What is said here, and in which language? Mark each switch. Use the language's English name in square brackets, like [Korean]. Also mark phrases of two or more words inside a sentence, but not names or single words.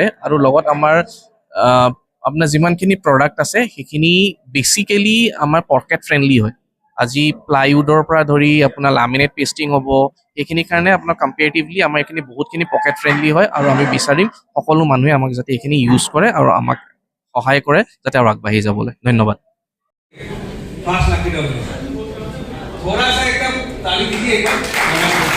[Assamese] আৰু লগত আমাৰ আপোনাৰ যিমানখিনি প্ৰডাক্ট আছে সেইখিনি বেচিকেলি আমাৰ [English] pocket friendly [Assamese] হয়। আজি প্লাইউডৰ পৰা ধৰি আপোনাৰ [English] laminate pasting [Assamese] হ'ব, সেইখিনিৰ কাৰণে আপোনাৰ কম্পেৰেটিভলি আমাৰ এইখিনি বহুতখিনি [English] pocket friendly [Assamese] হয়। আৰু আমি বিচাৰিম সকলো মানুহে আমাক যাতে এইখিনি ইউজ কৰে আৰু আমাক সহায় কৰে যাতে আৰু আগবাঢ়ি যাবলৈ। ধন্যবাদ। [Hindi] 5 लाख की डबल थोड़ा सा एकदम ताली दीजिए एकदम।